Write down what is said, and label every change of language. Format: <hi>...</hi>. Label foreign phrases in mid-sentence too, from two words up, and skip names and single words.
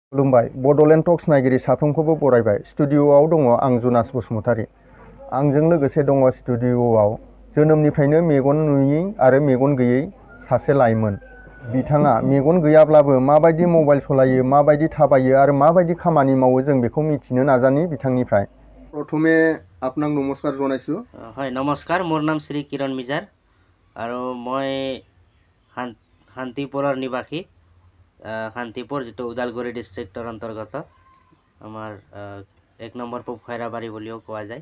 <brx>खुलुमबाय बड'लेण्ड टक्स नायगिरि साफ्रोमखौबो बरायबाय। स्टुडिय'आव दङ आं जुनास बसुमतारी। आंजों लोगोसे दङ स्टुडिय'आव जोनोमनिफ्रायनो मेगन नुयै आरो मेगन गैयै सासे लाइमोन। बिथाङा मेगन गैयाब्लाबो माबायदि मबाइल सलायो, माबायदि थाबायो आरो माबायदि खामानि मावो जों बेखौ मिथिनो नाजानि बिथांनिफ्राय।</brx> <as>प्रथमे আপোনাক নমস্কাৰ জনাইছোঁ। হয় নমস্কাৰ, মোৰ নাম শ্ৰী কিৰণ মিজাৰ আৰু মই শান্তিপুৰৰ নিবাসী। শান্তিপুৰ যিটো ওদালগুৰি ডিষ্ট্ৰিক্টৰ অন্তৰ্গত আমাৰ 1 নম্বৰ পূব খৈৰাবাৰী বুলিও কোৱা যায়।</as>